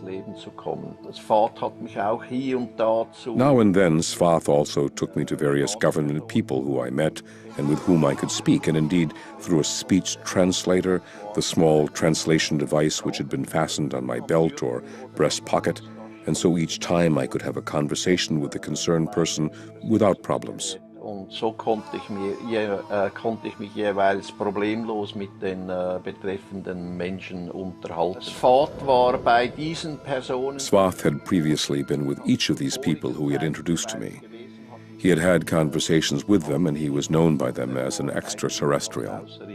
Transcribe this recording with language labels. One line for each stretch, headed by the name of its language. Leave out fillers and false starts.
English: Now and then, Svath also took me to various government people who I met and with whom I could speak, and indeed, through a speech translator, the small translation device which had been fastened on my belt or breast pocket, and so each time I could have a conversation with the concerned person without problems.
German: So konnte ich mich jeweils problemlos mit den betreffenden Menschen unterhalten.
English: Svath had previously been with each of these people who he had introduced to me. He had had conversations with them, and he was known by them as an extraterrestrial.